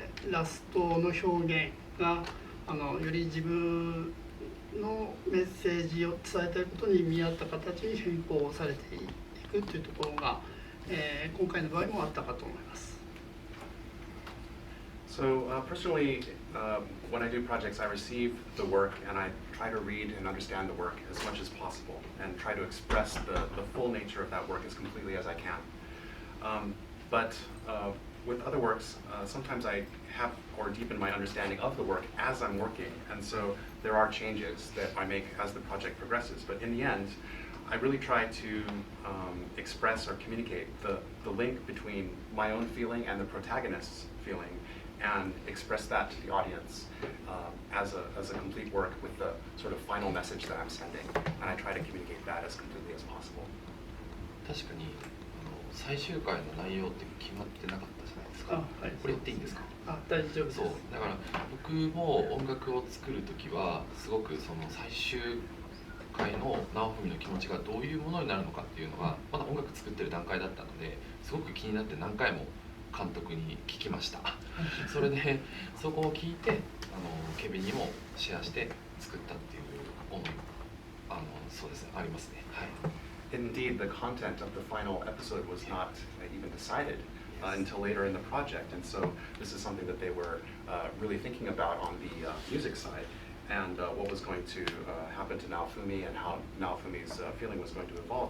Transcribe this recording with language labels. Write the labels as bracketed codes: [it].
[ja] ラストの表現がより自分のメッセージを伝えたいことに見合った形に変更されていくというところが、今回の場合もあったかと思います。 [en] So personally, when I do projects, I receive the work and I try to read and understand the work as much as possible and try to express the full nature of that work as completely as I can. But with other works, sometimes I have or deepen my understanding of the work as I'm working, and so there are changes that I make as the project progresses. But in the end, I really try to express or communicate the link between my own feeling and the protagonist's feeling, and express that to the audience as a complete work with the sort of final message that I'm sending, and I try to communicate that as completely as possible. [ja] 確かに最終回の内容って決まってなかったじゃないですか。はい、これ言っていいんですか？大丈夫です。そうだから僕も音楽を作るときはすごくその最終回の直文の気持ちがどういうものになるのかっていうのがまだ音楽作ってる段階だったのですごく気になって何回も監督に聞きました。それでそこを聞いてケビンにもシェアして作ったっていう思いそうですねありますね。はい。 [en] Indeed, the content of the final episode was not even decided until later in the project, and so this is something that they were really thinking about on the music side, and what was going to happen to Naofumi and how Naofumi's feeling was going to evolve.